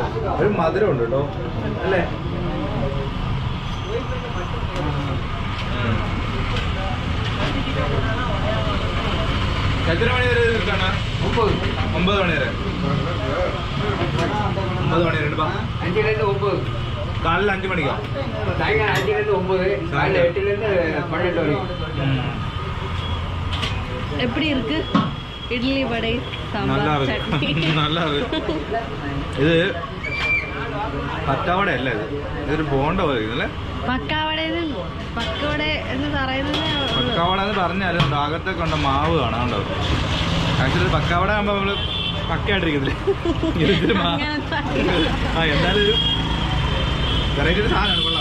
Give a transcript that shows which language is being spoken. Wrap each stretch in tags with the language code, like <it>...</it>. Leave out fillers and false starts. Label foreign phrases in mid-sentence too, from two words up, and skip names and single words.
<ml>ഒരു മധുരം ഉണ്ട് കേട്ടോ അല്ലേ? എത്ര മണി വരെ നിൽക്കാണ്? 9 മണി വരെ. 9 മണി വരെ. കാലിൽ 5 മണിക്കോ?</ml> <ta>எப்படி இருக்கு இட்லி வடை சாம்பார் சட்னி? நல்லா இருக்கு.</ta> <ml>இது പക്കാവട അല്ല ഇത്, ഇതൊരു ബോണ്ട പോലെ അല്ലേ? പക്കാവട എന്ന് പറയുന്നത് പക്കാവട എന്ന് പറഞ്ഞാലും അകത്തൊക്കെ ഉണ്ട് മാവ് കാണാണ്ടോ. ആക്ച്വലി പക്കാവട ആകുമ്പോൾ നമ്മള് പക്കയായിട്ടിരിക്കത്തില്ലേ, ആ എന്തായാലും ഒരു വെറൈറ്റി ഒരു സാധനമാണ്, കൊള്ളാം.</ml>